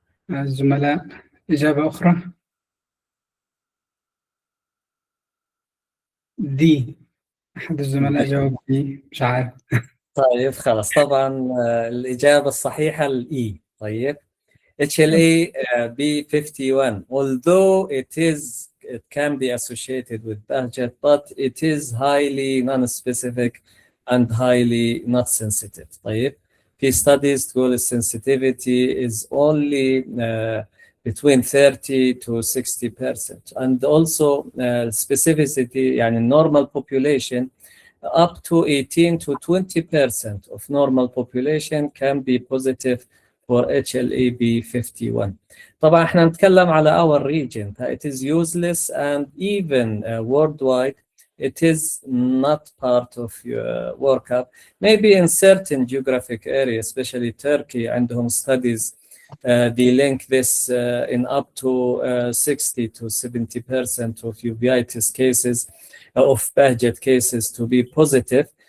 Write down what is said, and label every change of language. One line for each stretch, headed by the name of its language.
Arabic: الزملاء إجابة أخرى. دي أحد الزملاء جاوب دي، مش عارف. طيب خلاص. طبعا الإجابة الصحيحة الإي. طيب
English: HLA B51, although it can be associated with Behçet, but it is highly non-specific and highly not sensitive.
Arabic: طيب في
English: studies
Arabic: تقول
English: sensitivity is only between 30 to 60%, and also specificity
Arabic: يعني
English: normal population up to 18 to 20% of normal population can be positive for HLA-B51.
Arabic: طبعا احنا نتكلم على
English: our region. It is useless, and even worldwide it is not part of your workup. Maybe in certain geographic areas, especially Turkey,
Arabic: عندهم
English: studies they link this in up to 60 to 70% of uveitis cases, of Behçet cases to be positive.